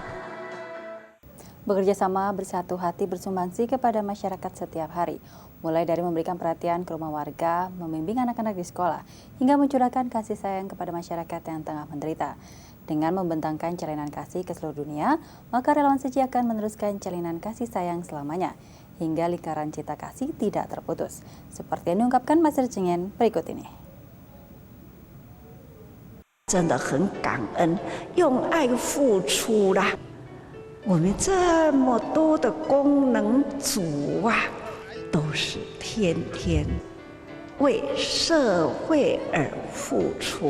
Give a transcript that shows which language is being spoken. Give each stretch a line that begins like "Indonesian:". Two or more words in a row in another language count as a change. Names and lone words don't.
Indonesian: Bekerja sama bersatu hati bersumbangsi kepada masyarakat setiap hari, mulai dari memberikan perhatian ke rumah warga, membimbing anak-anak di sekolah, hingga mencurahkan kasih sayang kepada masyarakat yang tengah menderita. Dengan membentangkan jalinan kasih ke seluruh dunia, maka relawan Seci akan meneruskan jalinan kasih sayang selamanya, hingga lingkaran cinta kasih tidak terputus. Seperti yang diungkapkan Master Cengyen berikut ini.
Chinese: 真的很感恩，用爱付出啦。我们这么多的功能组啊，都是天天为社会而付出。